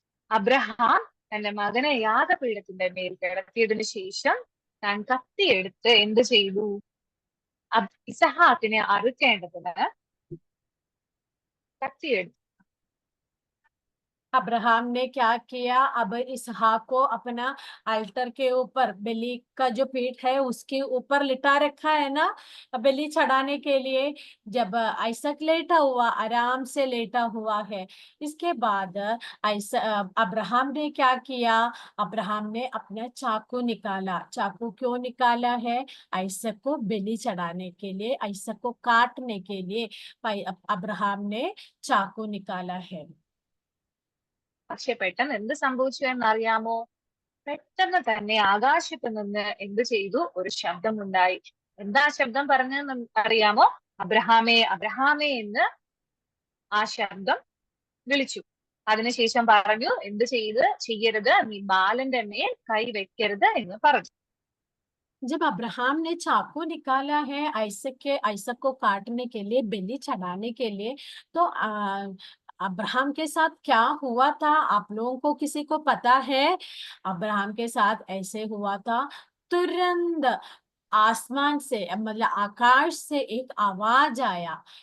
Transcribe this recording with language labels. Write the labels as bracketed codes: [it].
[ml] Abraham തന്റെ മകനെ യാഗപീഠത്തിന്റെ മേൽ കിടത്തിയതിനു ശേഷം താൻ കത്തിയെടുത്ത് എന്ത് ചെയ്തു? ഇസഹാക്കിനെ അറുക്കേണ്ടതിന് കത്തിയെടുത്തു. [hi] अब्राहम ने क्या किया? अब इसहाक को अपना अल्टर के ऊपर, बलि का जो पीठ है उसके ऊपर लिटा रखा है ना, बलि चढ़ाने के लिए। जब आइसक लेटा हुआ, आराम से लेटा हुआ है, इसके बाद अब्राहम ने क्या किया? अब्राहम ने अपना चाकू निकाला। चाकू क्यों निकाला है? आइसक को बलि चढ़ाने के लिए, आइसक को काटने के लिए अब्राहम ने चाकू निकाला है। [ml] പക്ഷെ പെട്ടെന്ന് എന്ത് സംഭവിച്ചു എന്നറിയാമോ? പെട്ടെന്ന് തന്നെ ആകാശത്ത് നിന്ന് എന്ത് ചെയ്തു? ഒരു ശബ്ദമുണ്ടായി. എന്താ ശബ്ദം പറഞ്ഞതെന്ന് അറിയാമോ? അബ്രഹാമേ അബ്രഹാമേ എന്ന് ആ ശബ്ദം വിളിച്ചു. അതിനുശേഷം പറഞ്ഞു എന്ത് ചെയ്യരുത്, നീ ബാലന്റെ മേൽ കൈ വെക്കരുത് എന്ന് പറഞ്ഞു. [hi] जब अब्राहम ने चाकू निकाला है आइसक को काटने के लिए, बलि चढ़ाने के लिए, तो अब्राहम के साथ क्या हुआ था आप लोगों को किसी को पता है? अब्राहम के साथ ऐसे हुआ था, तुरंत आसमान से मतलब आकाश से एक आवाज आया।